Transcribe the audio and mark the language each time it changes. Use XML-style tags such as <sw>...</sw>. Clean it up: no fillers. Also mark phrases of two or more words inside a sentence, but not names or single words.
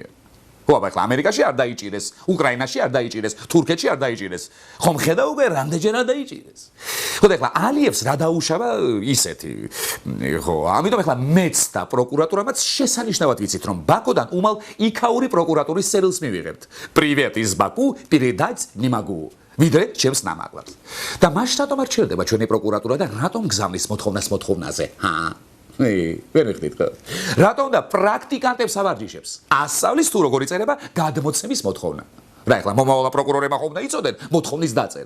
<ka>ხო, აბა ამერიკაში არ დაიჭირეს, უკრაინაში არ დაიჭირეს, თურქეთში არ დაიჭირეს. ხომ ხედავ უკვე რამდენჯერ არ დაიჭირეს. ხო, და ეხლა ალიევს რა დაუშავა ისეთი. ხო, ამიტომ ეხლა მეც და პროკურატურამაც შესანიშნავად ვიცით რომ ბაქოდან უმალ იქაური პროკურატურის წერილს მივიღებთ.</ka> <ru>Привет из Баку, передать не могу.</ru> <ka>ვიდრე ჩემს ნამაყლებს. და მაშ რატომ არ ჩერდება ჩვენი პროკურატურა და რატომ გზავნის მოთხოვნაზე? ვერ მიხდით ხო? რატომ და პრაქტიკანტებს ავარჯიშებს? ასწავლის თუ როგორ იწერება გადმოცემის მოთხოვნა. რა ეხლა მომავალ პროკურორებმა ხომ უნდა იცოდენ მოთხოვნის დაწერა.</ka>